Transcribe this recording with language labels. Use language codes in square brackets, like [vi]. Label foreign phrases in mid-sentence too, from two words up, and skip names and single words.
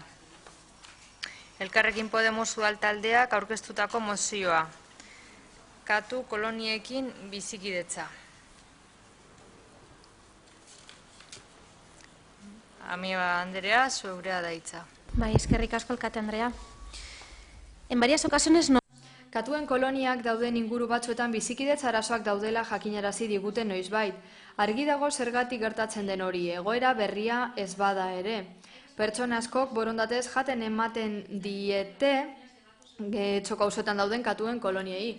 [eu] Elkarrekin Podemos udal taldeak aurkeztutako mozioa. Katu koloniekin bizikidetza. Amiba Andrea, zueurea da hitza. Bai, eskerrik asko Alkate Andrea. [es] En varias ocasiones no... [eu] Katuen koloniak dauden inguru batzuetan bizikidetza arazoak daudela jakinarazi digute noizbait. Argi dago zergatik gertatzen den hori, egoera berria ez bada ere. Pertsona askok borondatez jaten ematen diete txoko auzoetan dauden katuen koloniei.